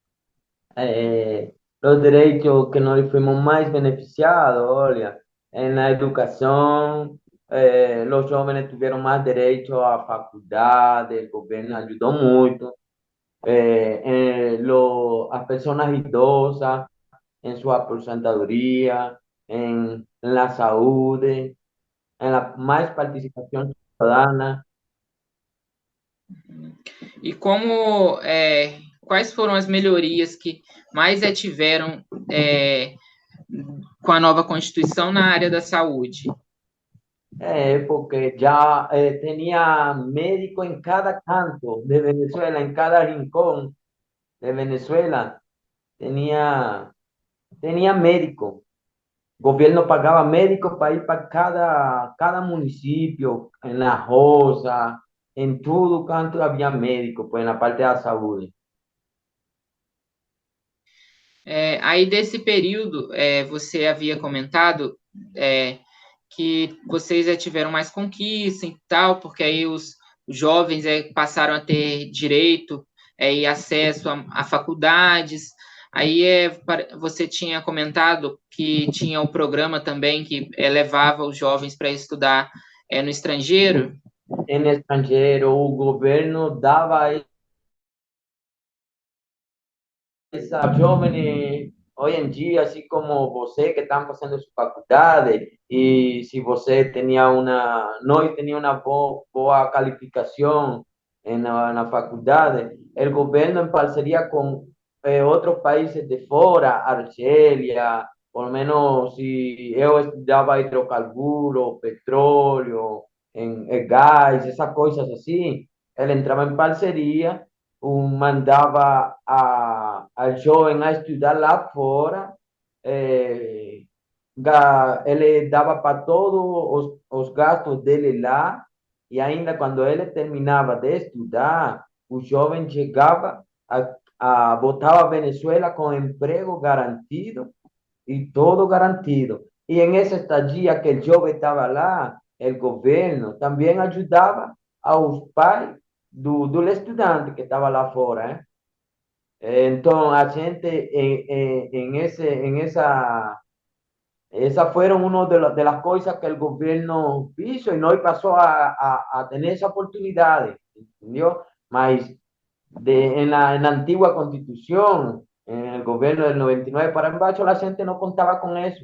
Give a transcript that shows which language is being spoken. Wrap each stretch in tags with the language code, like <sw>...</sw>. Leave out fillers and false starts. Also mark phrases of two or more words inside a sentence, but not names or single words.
<es>los derechos que nos fuimos más beneficiados, oye, en la educación, los jóvenes tuvieron más derecho a facultades, el gobierno ayudó mucho, las personas idosas en su aposentadoría, en la salud, en la más participación ciudadana.</es> <pt>E quais foram as melhorias que mais tiveram com a nova Constituição na área da saúde?</pt> <es>Porque ya tenía médico en cada canto de Venezuela, en cada rincón de Venezuela, tenía médico. Gobierno pagaba médicos para ir para cada municipio, en la Josa, en todo canto había médico, pues en la parte de la salud.</es> <pt>Aí, desse período, você havia comentado que vocês tiveram mais conquista e tal, porque aí os jovens passaram a ter direito e acesso a faculdades. Aí você tinha comentado que tinha o programa também que levava os jovens para estudar no estrangeiro.</pt> <es>En extranjero, o gobierno daba esa jóvenes hoy en día, así como você que están pasando sus facultades, y si você no tenía una boa calificación en la facultad, el gobierno en parcería con otros países de fuera, Argelia, por lo menos si yo estudiaba hidrocarburos, petróleo, en gas, esas cosas así, él entraba en parcería,</es> <pt>mandava</pt> <es>al joven</es> <pt>a estudar lá fora, ele dava para todos os gastos dele lá, e ainda quando ele terminava de estudar, o jovem chegava a botar a Venezuela com emprego garantido y todo garantido.</pt> <es>Y en esa estadía que el jovem estaba lá, el gobierno también ayudaba a los pais</es> <pt>do estudante</pt> <es>que estaba</es> <pt>lá fora, ¿eh?</pt> <es>Entonces,</es> <pt>a gente</pt> <es>esas fueron una de las cosas que el gobierno hizo y no pasó a tener esa oportunidad, ¿entendió? Mas en la antigua constitución, en el gobierno del 99 para embaixo, la gente no contaba con eso.</es>